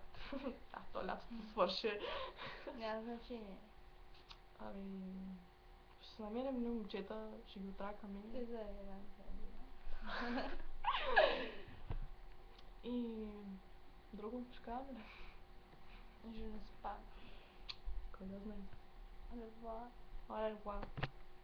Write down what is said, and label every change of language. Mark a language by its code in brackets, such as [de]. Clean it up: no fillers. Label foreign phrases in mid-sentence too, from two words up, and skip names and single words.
[bg] Да, то лятото свърши. Няма значение. Ами... Ще се намерим едни момчета, ще ги отракаме. Ти за една година. И... Друго ще кажа ли? [fr] Je ne sais pas. [bg] Кой да знае. [fr] Au revoir. Au revoir.